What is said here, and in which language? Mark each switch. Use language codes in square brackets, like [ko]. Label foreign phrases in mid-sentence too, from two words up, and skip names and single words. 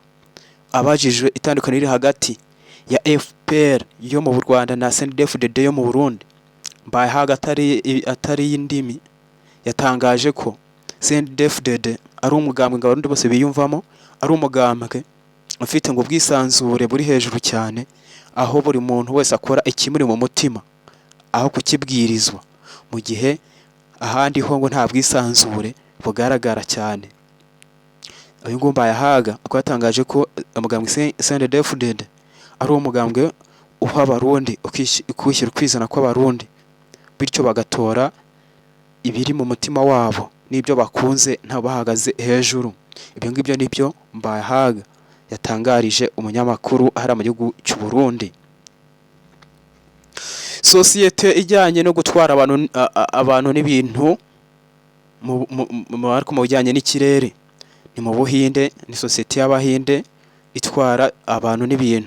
[rw] Abajijwe itandukaniro riri hagati ya FPR yo mu Rwanda na CNDD-FDD yo mu Burundi, Mbayahaga atari indimi yatangaje ko CNDD-FDD ari umugambwe abarundi bose biyumvamo, ari umugambwe ufite ngo ubwisanzure buri hejuru cyane, aho buri muntu wese akora ikimuri mu mutima aho kukibwirizwa, mu gihe ahandi ho ngo nta bwisanzure bugaragara cyane. Uyu ngo Mbayahaga akaba yatangaje ko umugambwe CNDD-FDD ari umugambwe uha abarundi ukwishyira kwizana kw'abarundi, bityo bagatora ibiri mu mutima wabo n'ibyo bakunze nta bahagaze hejuru. Ibyo ngibyo nibyo Mbayahaga yatangarije umunyamakuru ahari mu gihugu cy'u Burundi. Sosiyete ijyanye no gutwara abantu n'ibintu mu bijyanye n'ikirere ni mu Buhinde, ni sosiyete y'Abahinde itwara abantu n'ibintu.